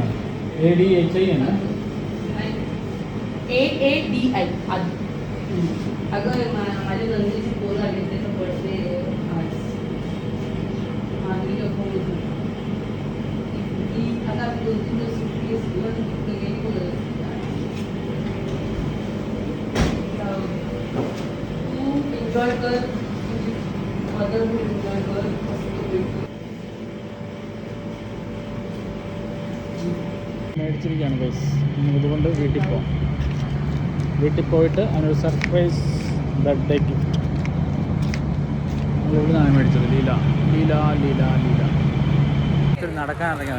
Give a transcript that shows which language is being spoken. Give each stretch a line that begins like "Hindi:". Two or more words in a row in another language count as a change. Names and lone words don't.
Malayalam: ADHI ആണ്.
Marathi: AADI अगं माझ्या नंदीची पोर आली त्याचा बर्थडे आज आधी ती आता 2-3 दिवस सुट्टी असते गेली बोलत तू एन्जॉय कर, मदरहुड एन्जॉय कर.
Malayalam: മേടിച്ചിരിക്കുകയാണ് ഗൈസ്. ഇതുകൊണ്ട് വീട്ടിൽ പോയിട്ട് അവനൊരു സർപ്രൈസ് ബർത്ത്ഡേ ഗിഫ്റ്റ് നമ്മളിവിടെ നിന്നാണ് മേടിച്ചത്. ലീല നടക്കാൻ ഇറങ്ങിയതാണ്.